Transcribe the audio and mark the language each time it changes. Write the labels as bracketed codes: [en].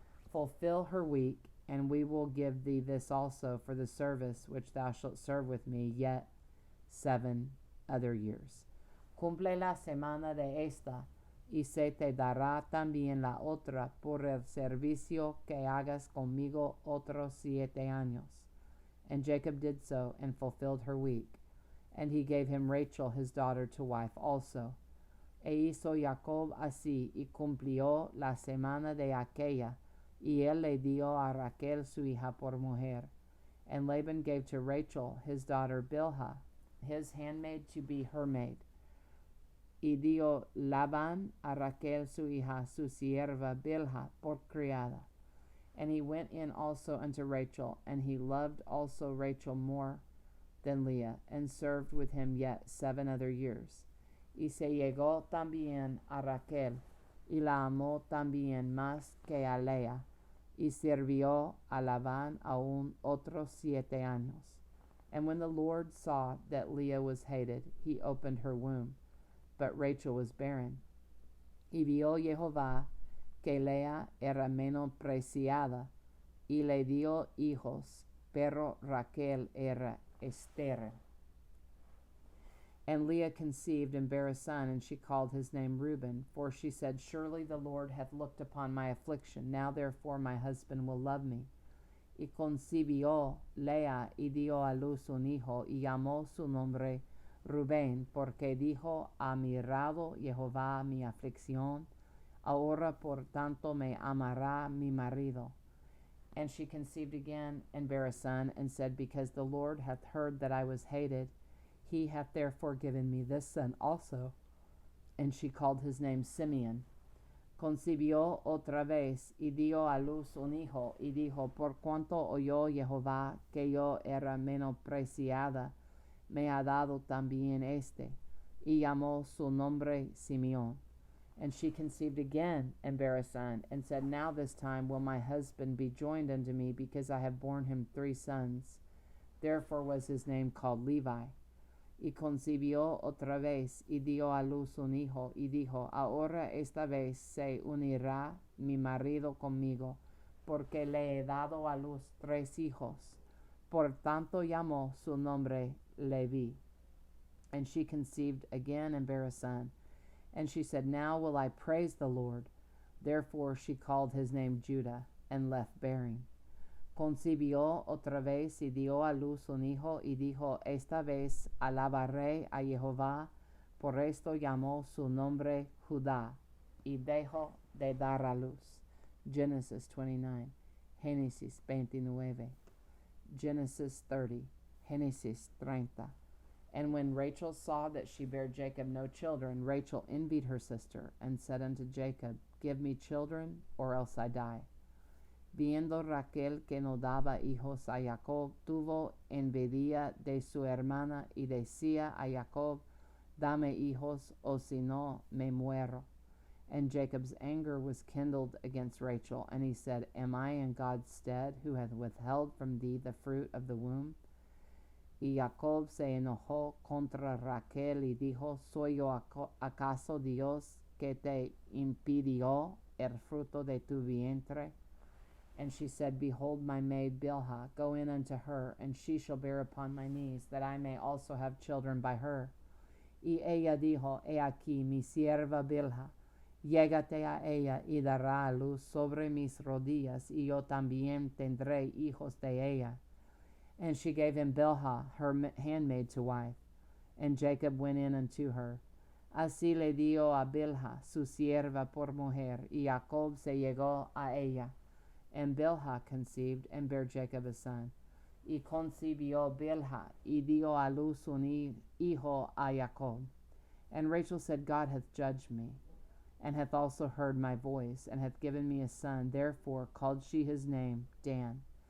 [en] Fulfill her week, and we will give thee this also for the service which thou shalt serve with me yet 7 other years. [es] Cumple la semana de esta, y se te dará también la otra por el servicio que hagas conmigo otros 7 años. [en] And Jacob did so, and fulfilled her week. And he gave him Rachel his daughter to wife also. [es] E hizo Jacob así, y cumplió la semana de aquella, y él le dio a Raquel su hija por mujer. [en] And Laban gave to Rachel his daughter Bilhah, his handmaid, to be her maid. [es] Y dio Labán a Raquel su hija, su sierva Bilhah, por criada. [en] And he went in also unto Rachel, and he loved also Rachel more than Leah, and served with him yet 7 other years. [es] Y se llegó también a Raquel, y la amó también más que a Leah, y sirvió a Labán aún otros 7 años. [en] And when the Lord saw that Leah was hated, he opened her womb, but Rachel was barren. [es] Y vio Jehová que Leah era menospreciada, y le dio hijos, pero Raquel era estéril. [en] And Leah conceived and bare a son, and she called his name Reuben, for she said, Surely the Lord hath looked upon my affliction. Now therefore my husband will love me. [es] Y concibió Leah, y dio a luz un hijo, y llamó su nombre Rubén, porque dijo, Ha mirado Jehová mi aflicción, ahora por tanto me amará mi marido. [en] And she conceived again, and bare a son, and said, Because the Lord hath heard that I was hated, he hath therefore given me this son also. And she called his name Simeon. [es] Concibió otra vez, y dio a luz un hijo, y dijo, Por cuanto oyó Jehová que yo era menospreciada, me ha dado también este. Y llamó su nombre Simeón. [en] And she conceived again, and bare a son, and said, Now this time will my husband be joined unto me, because I have borne him 3 sons. Therefore was his name called Levi. [es] Y concibió otra vez, y dio a luz un hijo, y dijo, Ahora esta vez se unirá mi marido conmigo, porque le he dado a luz 3 hijos. Por tanto llamó su nombre Levi. [en] And she conceived again, and bare a son. And she said, Now will I praise the Lord. Therefore she called his name Judah, and left bearing. [es] Concibió otra vez, y dio a luz un hijo, y dijo, Esta vez alabaré a Jehová. Por esto llamó su nombre Judá, y dejó de dar a luz. Genesis 29. Génesis 29. Genesis 30. Génesis 30. [en] And when Rachel saw that she bare Jacob no children, Rachel envied her sister, and said unto Jacob, Give me children, or else I die. [es] Viendo Raquel que no daba hijos a Jacob, tuvo envidia de su hermana, y decía a Jacob, Dame hijos, o si no, me muero. [en] And Jacob's anger was kindled against Rachel, and he said, Am I in God's stead, who hath withheld from thee the fruit of the womb? [es] Y Jacob se enojó contra Raquel y dijo, ¿Soy yo acaso Dios que te impidió el fruto de tu vientre? [en] And she said, Behold my maid Bilhah, go in unto her, and she shall bear upon my knees, that I may also have children by her. [es] Y ella dijo, He aquí mi sierva Bilhah, llégate a ella y dará a luz sobre mis rodillas, y yo también tendré hijos de ella. [en] And she gave him Bilhah, her handmaid, to wife. And Jacob went in unto her. [es] Así le dio a Bilhah, su sierva, por mujer, y Jacob se llegó a ella. [en] And Bilhah conceived, and bare Jacob a son. [es] Y concibió Bilhah, y dio a luz un hijo a Jacob. [en] And Rachel said, God hath judged me, and hath also heard my voice, and hath given me a son. Therefore called she his name Dan.